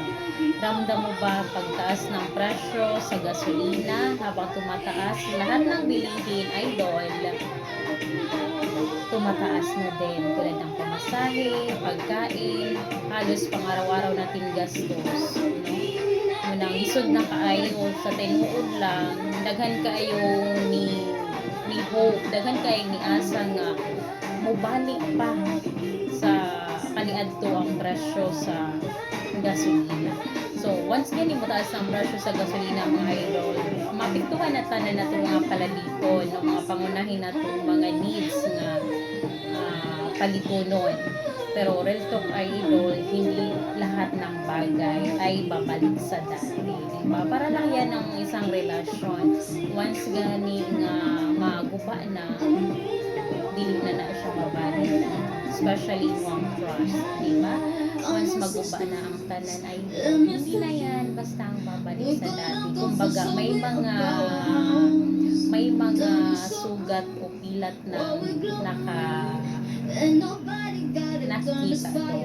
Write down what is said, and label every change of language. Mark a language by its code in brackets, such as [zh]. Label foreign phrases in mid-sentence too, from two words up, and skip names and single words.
[tl] Ramdam mo ba pagtaas ng presyo sa gasolina habang tumataas lahat ng bilihin idol? Tumataas na din tulad ng pamasahe, pagkain, halos pang-araw-araw natin gastos. No? [ceb] Munang isod na kaayo sa tinuod lang, daghan kaayo ni hope, daghan kaayo ni asa nga mobalik pa sa kaniadto ang presyo sa gasolina. So, once gani mo taas ang presyo sa gasolina mga idol, mapiktuhan na tanan na itong mga palaliton, no, mga pangunahin na itong mga needs nga palitunon. [tl] Pero [en] real talk [tl] idol, hindi lahat ng bagay ay babalik sa dati. Diba? Para lang yan ang isang relasyon. [ceb] Once gani nga maguba na, dili na siya mabalik. [tl] Especially yung trust, diba? Once [ceb] maguba na ang tanan [tl] ay hindi na yan basta ang babalik sa dati. Kumbaga may mga sugat o pilat na nakikita doon.